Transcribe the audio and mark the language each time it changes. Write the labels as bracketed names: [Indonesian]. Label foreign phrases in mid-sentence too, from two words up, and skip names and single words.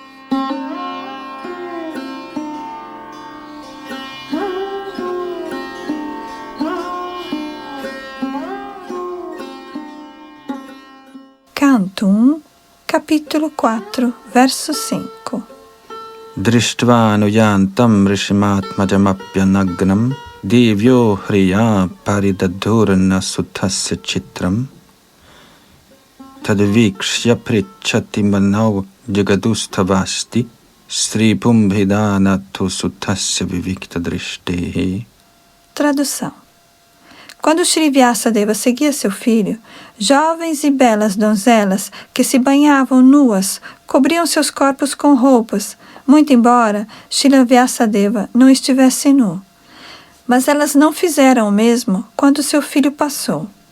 [Portuguese] Canto 1, capítulo 4, verso 5. [Sanskrit] Drishtva anuyantam rishimatmajamapyanagnam devyo hriya paridadhurna suthasya chitram tadvikshya prichati manav jagadusthavasti sripumbhidanathu suthasya vivikta drishtehe. [Portuguese] Tradução. Quando Shri Vyasadeva seguia seu filho, jovens e belas donzelas que se banhavam nuas cobriam seus corpos com roupas, muito embora Shri Vyasadeva não estivesse nu. Mas elas não fizeram o mesmo quando seu filho passou.